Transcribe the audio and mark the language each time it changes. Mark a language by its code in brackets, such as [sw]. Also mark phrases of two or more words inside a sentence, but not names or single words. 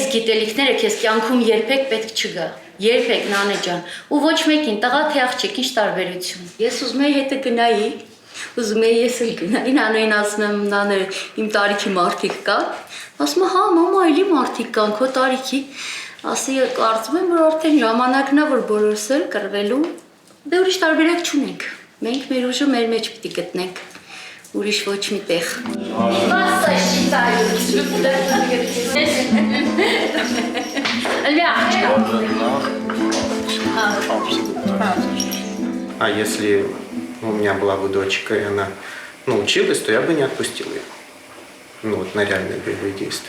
[hy] գիտելիքները քեզ կյանքում երբեք պետք չգա։ Երբեք Նանե ջան։ Ու ոչ մեկին, տղա թե աղջիկ, ինչ տարբերություն։ Ես ուզում եի հետը գնայի, ուզում եի ես էլ գնայի, Նանեին ասում եմ Նանե, իմ տարիքի մարդիկ կա։ Ասում է հա, մամա, էլի մարդիկ կան քո տարիքի։ Ասի կարծում եմ, որ արդեն ժամանակն է, որ բոլորս էլ կռվելու։ Դե ուրիշ տարբերակ չունենք։ Մենք մեր ուժը մեր մեջ պիտի գտնենք, ուրիշ ոչ մի տեղ։ [ru] А если у меня была бы дочка, и она училась, то я бы не отпустил ее. Вот на реальные боевые действия.